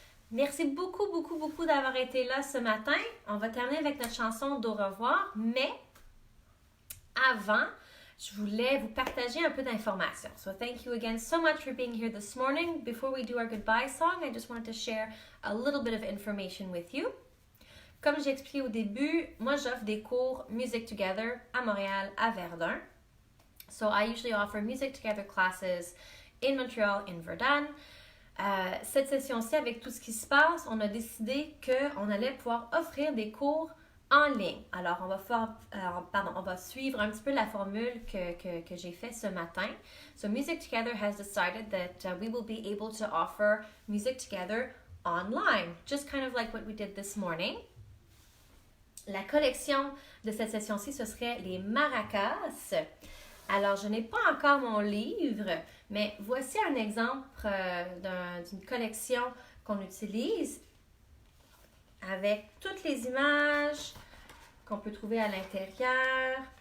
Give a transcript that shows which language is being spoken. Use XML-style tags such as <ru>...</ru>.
<fr>Merci beaucoup d'avoir été là ce matin. On va terminer avec notre chanson d'au revoir, mais avant, je voulais vous partager un peu d'informations.</fr> <en>So thank you again so much for being here this morning. Before we do our goodbye song, I just wanted to share a little bit of information with you.</en> <fr>Comme j'ai expliqué au début, moi j'offre des cours Music Together à Montréal, à Verdun.</fr> <en>So I usually offer Music Together classes in Montreal, in Verdun.</en> <fr>Cette session-ci, avec tout ce qui se passe, on a décidé qu'on allait pouvoir offrir des cours en ligne. Alors, on va suivre un petit peu la formule que j'ai fait ce matin.</fr> <en>So, Music Together has decided that we will be able to offer Music Together online, just kind of like what we did this morning.</en> <fr>La collection de cette session-ci, ce serait les maracas. Alors, je n'ai pas encore mon livre, mais voici un exemple d'une collection qu'on utilise avec toutes les images qu'on peut trouver à l'intérieur.</fr>